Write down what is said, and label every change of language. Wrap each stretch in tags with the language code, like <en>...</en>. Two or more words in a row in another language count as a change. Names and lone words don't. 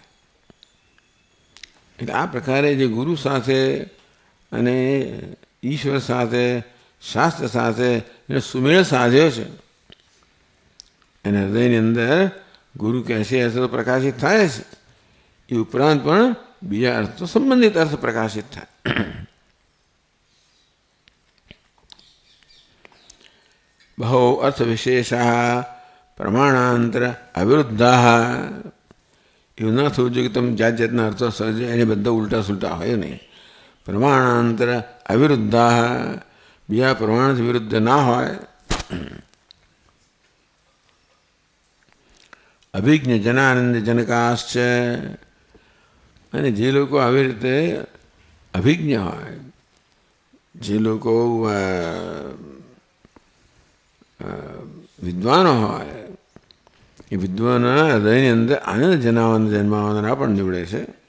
<gu>એટલે આ પ્રકારે જે ગુરુ સાથે અને ઈશ્વર સાથે શાસ્ત્ર સાથે એને સુમેળ સાધ્યો છે, અને હૃદયની અંદર ગુરુ કહે છે અર્થ તો પ્રકાશિત થાય છે, એ ઉપરાંત પણ બીજા અર્થ તો સંબંધિત અર્થ પ્રકાશિત થાય.</gu> <sa>बहवो अर्थ विशेषाः प्रमाणांतर अविरुद्धाः।</sa> <gu>એવું ન થવું જોઈએ કે તમે જાત જાતના અર્થો સર્જે એને બધા ઉલટા સુલટા હોય નહીં.</gu> <sa>પ્રમાણાંતર અવિરુદ્ધાः</sa> <gu>બીજા પ્રમાણથી વિરુદ્ધ ના હોય.</gu> <sa>અભિજ્ઞ જનાનંદ જનકાશ્ચ</sa> <gu>અને જે લોકો આવી રીતે અભિજ્ઞ હોય, જે લોકો વિદ્વાનો હોય એ વિદ્વાનના હૃદયની અંદર આનંદ જન્માવનારા પણ નીવડે છે.</gu>